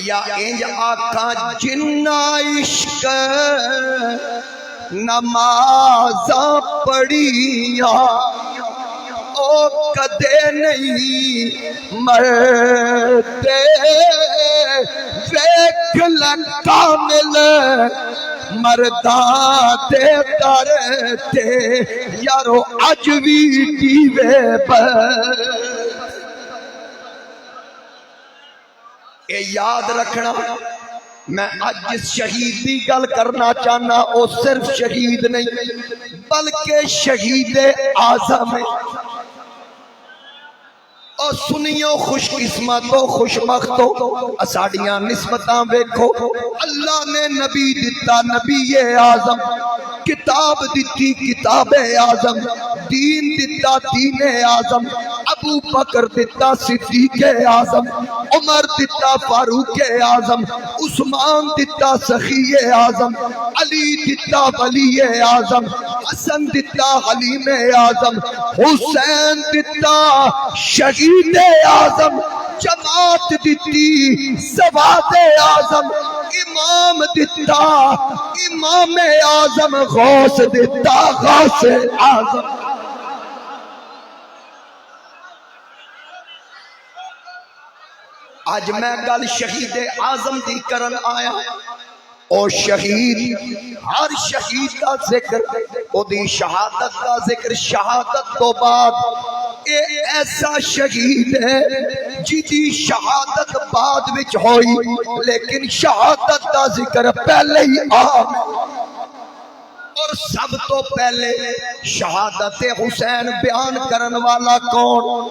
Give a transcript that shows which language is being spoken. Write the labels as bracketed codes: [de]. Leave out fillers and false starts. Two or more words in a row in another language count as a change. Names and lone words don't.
[pa] یا انج آکھاں جنہ عشق نمازاں پڑھیاں او کدے نہیں مرتے، ویکھ کامل مرداں دے در تے یارو اج وی دیوے پر۔ اے یاد رکھنا، میں آج جس شہید دی گل کرنا چاہنا او صرف شہید نہیں بلکہ شہید اعظم ہے۔ اور سنیو خوش قسمتو خوش بختو، اساڑیاں نسبتاں ویکھو، اللہ نے نبی دتا نبی اعظم، کتاب دتی کتاب اعظم، دین دتا دین اعظم، ابو بکر دتا صدیق اعظم، عمر دتا فاروق اعظم، عثمان دتا سخی اعظم، علی دتا ولی اعظم، حسن دتا حلیم اعظم، حسین دتا شہید اعظم، جماعت دتی سواد اعظم، امام دتا امام اعظم، غوث دتا غوث اعظم۔ آج میں گل شہید اعظم دی کرن آیا، او شہید ہر شہید کا ذکر، او دی شہادت کا ذکر، شہادت تو بعد اے ایسا شہید ہے جی دی شہادت بعد وچ ہوئی لیکن شہادت کا ذکر پہلے ہی اور سب تو پہلے شہادت حسین بیان کرن والا کون؟